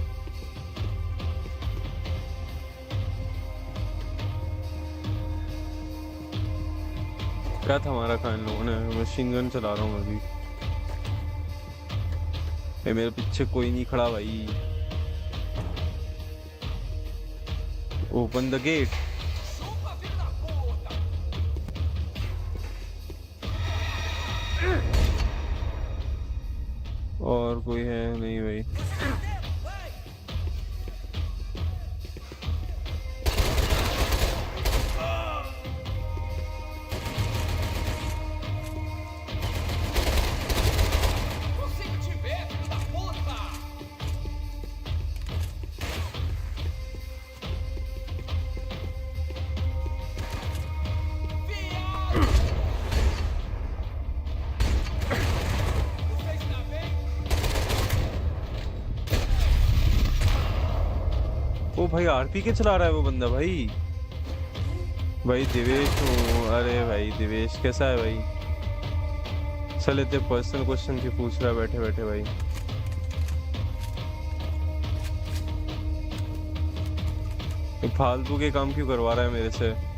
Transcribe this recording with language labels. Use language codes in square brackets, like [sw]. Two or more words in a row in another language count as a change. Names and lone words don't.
[hi] क्या था हमारा खान लोगों ने, [en] machine gun [hi] चला रहा हूँ अभी। मेरे पीछे कोई नहीं खड़ा भाई। [en] open the gate. [pt] Chupa, filho da puta! [hi] और कोई है नहीं भाई। [pt] Consigo te ver, filho da puta! Viado! Você está bem? [hi] ओ भाई आरपी के चला रहा है वो बंदा भाई। भाई दिवेश हूँ। अरे भाई दिवेश कैसा है भाई? चल इतने [en] personal question [hi] क्यों पूछ रहा है बैठे बैठे भाई? ये फालतू के काम क्यों करवा रहा है मेरे से?